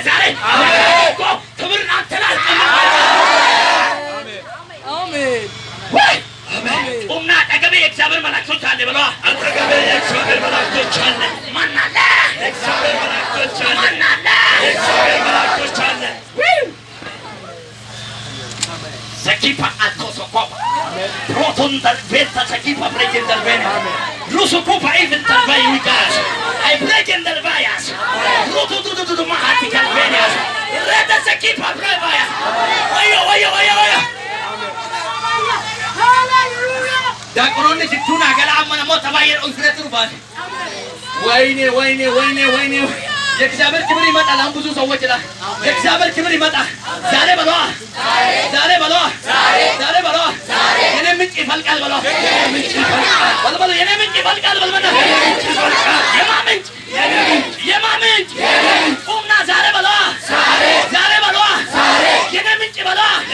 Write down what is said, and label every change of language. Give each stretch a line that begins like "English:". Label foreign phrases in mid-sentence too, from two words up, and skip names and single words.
Amharic: አሜን ክብር አንተላል አሜን ወይ አሜን ኡምና አጠገቤ የእግዚአብሔር መላእክቶች አለ ብለዋ አጠገቤ የእግዚአብሔር መላእክቶች አለ ማን አለ የእግዚአብሔር መላእክቶች አለ ማን አለ የእግዚአብሔር መላእክቶች አለ Sekipa atosoko. Proton dal venta sekipa breaking dal vena. Ruso kupa even dal vai wikas. I breaking dal vayas. Ruto do mahati dal venas. Reda sekipa brevaya. Ayo. Hallelujah. Da korone situna gala amana mota bayir ulfretu ban. Wayne. የእግዚአብሔር ክብር ይመጣል። አሁን ብዙ ሰዎች ላይ የእግዚአብሔር ክብር ይመጣል። ዛሬ በሏ የኔ ምንጭ ይፈልቃል በሏ የኔ ምንጭ ይፈልቃል በልመና የማምንጭ ቁምና ዛሬ በሏ የኔ ምንጭ በሏ